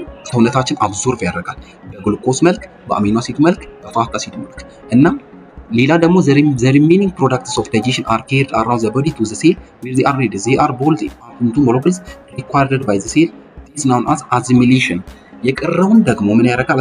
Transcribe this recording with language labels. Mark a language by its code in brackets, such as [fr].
[am] ሰውነታችን አብዞርብ ያደርጋል በግሉኮስ መልክ፣ በአሚኖ አሲድ መልክ፣ በፋት አሲድ መልክ እና ሌላ ደግሞ [en] the remaining products of digestion are carried around the body to the cell where they are needed. They are boiled into molecules required by the cell. This is known as assimilation። [am] የቀረውን ደግሞ ምን ያደርጋል?